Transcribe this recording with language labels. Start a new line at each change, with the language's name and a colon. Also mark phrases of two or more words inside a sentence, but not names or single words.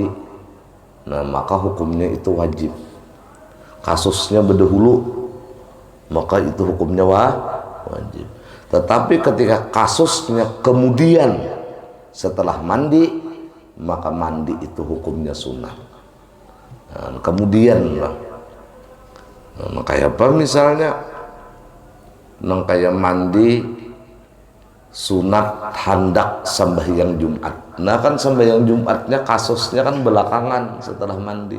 Indonesian: Nah, maka hukumnya itu wajib. Kasusnya berdahulu, maka itu hukumnya wajib. Tetapi ketika kasusnya kemudian setelah mandi, maka mandi itu hukumnya sunnah. Nah, kemudian lah. Nah, kayak apa misalnya? Nang kayak mandi sunat hendak sembahyang Jumat. Nah kan sembahyang Jumatnya kasusnya kan belakangan setelah mandi.